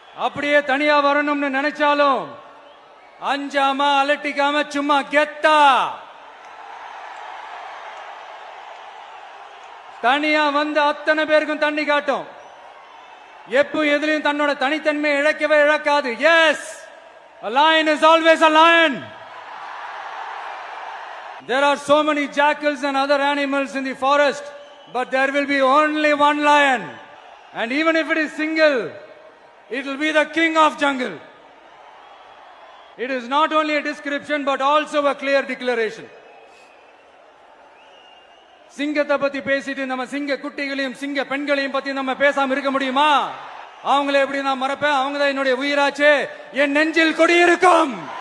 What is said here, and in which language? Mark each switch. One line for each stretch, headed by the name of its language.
Tamil: அப்படியே தனியா வரணும்னு நினைச்சாலும் அஞ்சாம அலட்டிக்காம சும்மா கெத்தா தனியா வந்து அத்தனை பேருக்கும் தண்ணி காட்டும். எப்ப எதுலயும் தன்னோட தனித்தன்மையை இழக்கவே இழக்காது.
English: Yes, a lion is always a lion. There are so many jackals and other animals in the forest, but there will be only one lion. And even if it is single, it will be the king of jungle. It is not only a description but also a clear declaration.
Tamil: சிங்கத்தை பத்தி பேசிட்டு நம்ம சிங்க குட்டிகளையும் சிங்க பெண்களையும் பத்தி நம்ம பேசாம இருக்க முடியுமா? அவங்களை எப்படி நான் மறப்பேன்? அவங்க தான் என்னுடைய உயிராச்சே. என் நெஞ்சில் கொடியிருக்கும்.